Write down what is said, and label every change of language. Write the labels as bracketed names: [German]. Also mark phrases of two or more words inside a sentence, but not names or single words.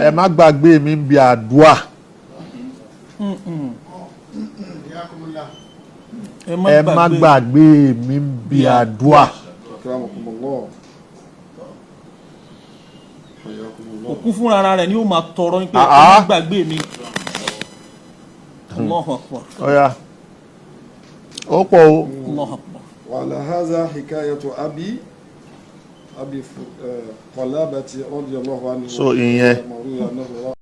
[Yoruba] ẹ má gbàgbé mi bí àdúà. ẹ má gbàgbé mi bí àdúà. òkú fúnra rẹ̀ ni ó máa tọrọ pé ẹ má gbàgbé mi. [Arabic] الله أكبر. [Yoruba] ọ̀ya ó pọ̀ o. [Arabic] الله أكبر. وعلى هذا حكاية أبي قلابة رضي الله عنه. [Yoruba] so ìyẹn